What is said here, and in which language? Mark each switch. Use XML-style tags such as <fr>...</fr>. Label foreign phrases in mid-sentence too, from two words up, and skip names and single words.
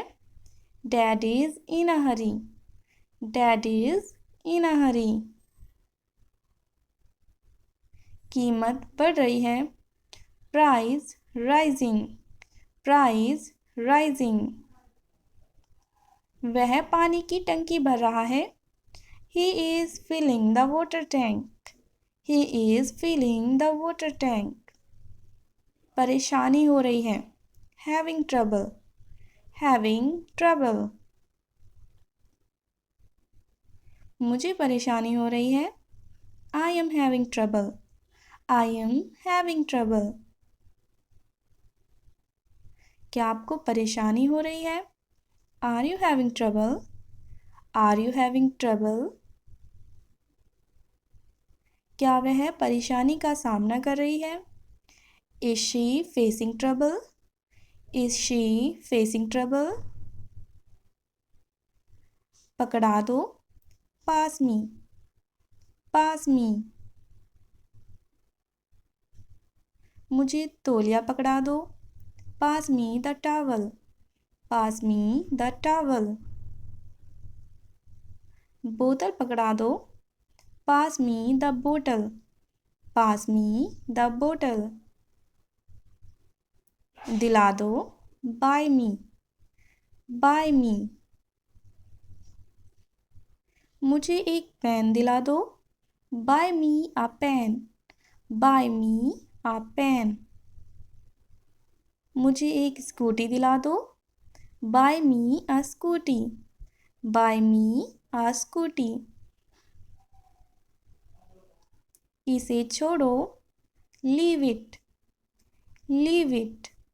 <en>Dad is in a hurry. Dad is in a hurry.</en> <hi>कीमत बढ़ रही है।</hi> <en>Price rising. Price rising.</en> <hi>वह पानी की टंकी भर रहा है।</hi> <en>He is filling the water tank. He is filling the water tank.</en> <hi>परेशानी हो रही है।</hi> <en>Having trouble. Having trouble.</en> <hi>मुझे परेशानी हो रही है।</hi> <en>I am having trouble. I am having trouble.</en> <hi>क्या आपको परेशानी हो रही है?</hi> <en>Are you having trouble? Are you having trouble?</en> <hi>क्या वह परेशानी का सामना कर रही है?</hi> <en>Is she facing trouble? Is she facing trouble?</en> <hi>पकड़ा दो।</hi> <en>Pass me. Pass me.</en> <hi>मुझे तौलिया पकड़ा दो।</hi> <en>Pass me the towel. Pass me the towel.</en> <hi>बोतल पकड़ा दो।</hi> <en>Pass me the bottle. Pass me the bottle.</en> <hi>दिला दो।</hi> <en>Buy me. Buy me.</en> <hi>मुझे एक पेन दिला दो।</hi> <en>Buy me a pen. buy me a pen.</en> <hi>मुझे एक स्कूटी दिला दो।</hi> <en>Buy me a scooty. Buy me a scooty.</en> <hi>इसे छोड़ो।</hi> <en>Leave it. Leave it.</en>